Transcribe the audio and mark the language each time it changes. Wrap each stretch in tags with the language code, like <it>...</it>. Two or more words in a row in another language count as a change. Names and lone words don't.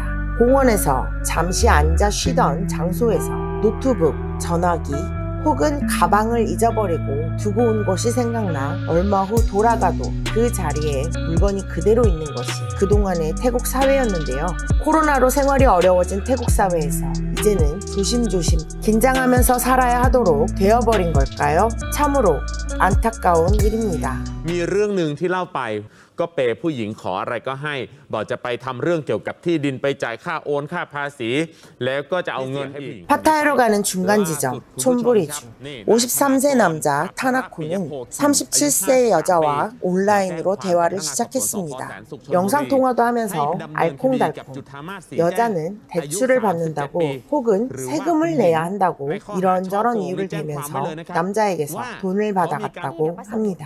<ko>공원에서 잠시 앉아 쉬던 장소에서 노트북, 전화기 혹은 가방을 잊어버리고 두고 온 것이 생각나 얼마 후 돌아가도 그 자리에 물건이 그대로 있는 것이 그동안의 태국 사회였는데요. 코로나로 생활이 어려워진 태국 사회에서 이제는 조심조심 긴장하면서 살아야 하도록 되어버린 걸까요? 참으로 안타까운 일입니다.</ko> <th>มีเรื่องหนึ่งที่เล่าไปก็เปย์ผู้หญิงขออะไรก็ให้บอกจะไปทำเรื่องเกี่ยวกับที่ดินไปจ่ายค่าโอนค่าภาษีแล้วก็จะเอาเงินอีก</th> <ko>파타야로 가는 중간 지점 촌부리주 53세 남자 타나쿠는 37세 여자와 온라인으로 대화를 시작했습니다. 영상통화도 하면서 알콩달콩 여자는 대출을 받는다고 혹은 세금을 내야 한다고 이런저런 이유를 대면서 남자에게서 돈을 받아갔다고 합니다.</ko>